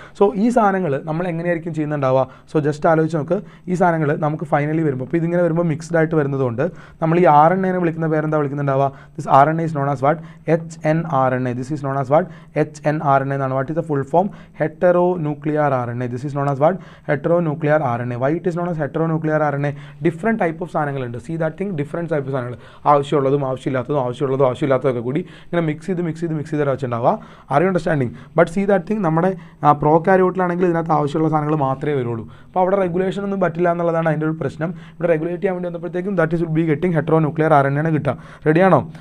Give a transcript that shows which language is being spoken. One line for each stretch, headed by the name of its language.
Malayalam: So ഈ സാധനങ്ങൾ നമ്മൾ എങ്ങനെയായിരിക്കും ചെയ്യുന്നുണ്ടാവുക? സോ ജസ്റ്റ് ആലോചിച്ച് നോക്ക്. ഈ സാധനങ്ങൾ നമുക്ക് ഫൈനലി വരുമ്പോൾ, അപ്പോൾ ഇതിങ്ങനെ വരുമ്പോൾ മിക്സ്ഡ് ആയിട്ട് വരുന്നതുകൊണ്ട് നമ്മൾ ഈ RNA വിളിക്കുന്ന പേരെന്താ വിളിക്കുന്നുണ്ടാവുക?
English: This RNA is known as what? HNRNA. This is known as what? HNRNA എന്നാണ്. What is the full form? Heteronuclear RNA. This is known as what? heteronuclear RNA. Why it is known as heteronuclear RNA? Different type of സാധനങ്ങളുണ്ട്. See that thing,
Malayalam: different type of സാധനങ്ങൾ, ആവശ്യമുള്ളതും ആവശ്യമില്ലാത്തതൊക്കെ കൂടി ഇങ്ങനെ mix ചെയ്ത് വെച്ചിട്ടുണ്ടാവുക.
English: Are you understanding? But see that thing,
Malayalam: നമ്മുടെ പ്രോകാരിയോട്ടിലാണെങ്കിൽ ഇതിനകത്ത് ആവശ്യമുള്ള സാധനങ്ങൾ മാത്രമേ വരുള്ളൂ. അപ്പോൾ അവിടെ റെഗുലേഷൻ ഒന്നും പറ്റില്ല എന്നുള്ളതാണ് അതിൻ്റെ ഒരു പ്രശ്നം. ഇവിടെ റെഗുലേറ്റ് ചെയ്യാൻ വേണ്ടി വന്നപ്പോഴത്തേക്കും
English: that is will be getting heteronuclear RNA
Malayalam: ആണ് കിട്ടുക. റെഡിയാണോ?